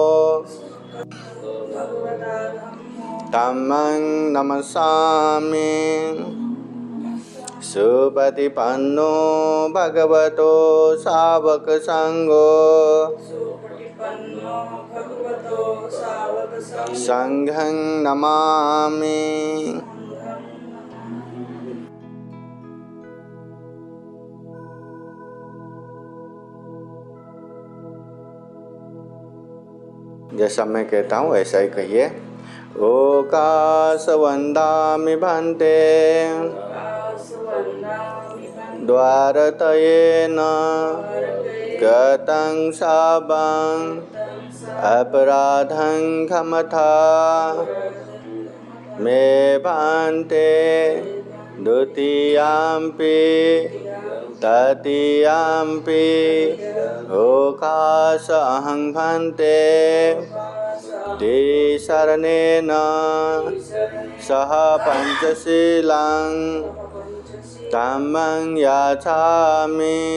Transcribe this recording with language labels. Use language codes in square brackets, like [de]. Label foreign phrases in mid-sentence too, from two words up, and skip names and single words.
[pi] धम्मं नमस्सामि सुपतिपन्नो भगवतो सावक संघो संघं नमामि। [hi] जैसा मैं कहता हूँ वैसा ही कहिए। [pi] ओकाश वंदामि भन्ते द्वारतयेन गतं शापं अपराधं क्षमता मे भन्ते द्वितीयाम्पि तृतीयाम्पि ओकाश अहं भन्ते शरणेन सह पंचशीलं धम्मं याचामि